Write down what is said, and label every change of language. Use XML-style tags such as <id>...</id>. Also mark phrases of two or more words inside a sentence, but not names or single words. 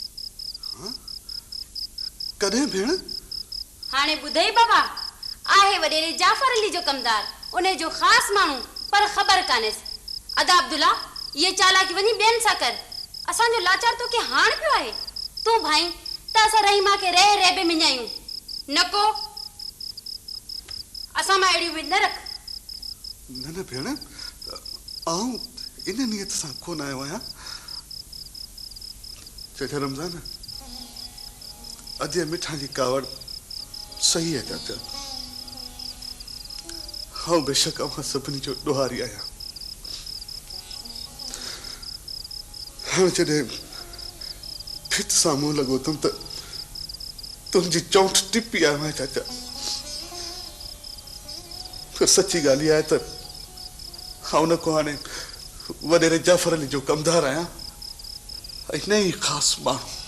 <sd>कॾहिं भेण? हाणे ॿुधई बाबा, आहे वॾेरे जाफ़र अली जो कमदार, उन जो ख़ासि माण्हू, पर ख़बर कान्हेसि। अदा अब्दुल्ला ये चालाकी वञी ॿियनि सां कर। असांजो लाचार तोखे हाण पियो आहे। तूं भाई त असां रहीमा खे रह रह मिञायूं न को असां मां अहिड़ी उमेद न रख। न भेण, आऊं इन नियत सां कोन आयो आहियां। चाचा रमज़ान, अॼु मिठा जी कावड़ सही है चाचा। हाँ बेशक अवां सभिनी जो ॾोहारी आहियां। हाँ जॾहिं फिर साम्हूं लॻो तुम त तुंहिंजी चौंठ टिपी आयो आहियां चाचा। फिर सची ॻाल्हि इहा आहे त हुन को हाणे वॾेरे जाफ़र अली जो कमदार आहियां ऐं न ई ख़ासि माण्हू।</sd>